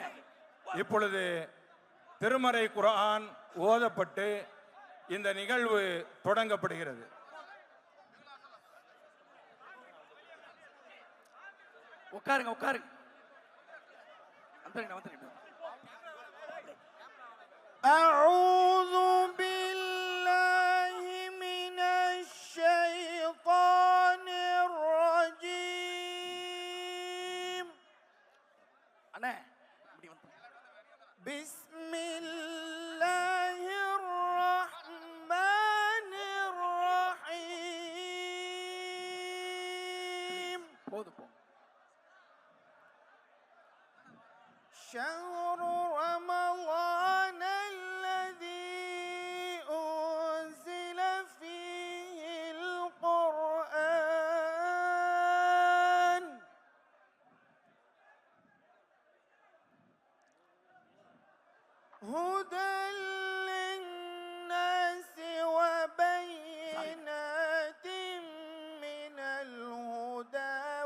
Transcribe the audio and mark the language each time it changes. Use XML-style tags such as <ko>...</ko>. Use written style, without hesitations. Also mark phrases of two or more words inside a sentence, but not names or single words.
<ta>போங்க. இப்பொழுது திருமறை குர்ஆன் ஓதப்பட்டு இந்த நிகழ்வு தொடங்கப்படுகிறது. உட்காருங்க உட்காருங்க. வந்துருங்க வந்துருங்க.</ta> <ar>أعوذ بالله من الشيطان الرجيم.</ar> <ta>அண்ணே இப்படி வந்து.</ta> <ar>بسم الله الرحمن الرحيم.</ar> <ta>போதும் போ.</ta> <ar>شهر رمضان الذي أنزل فيه القرآن هدى للناس وبينات من الهدى</ar>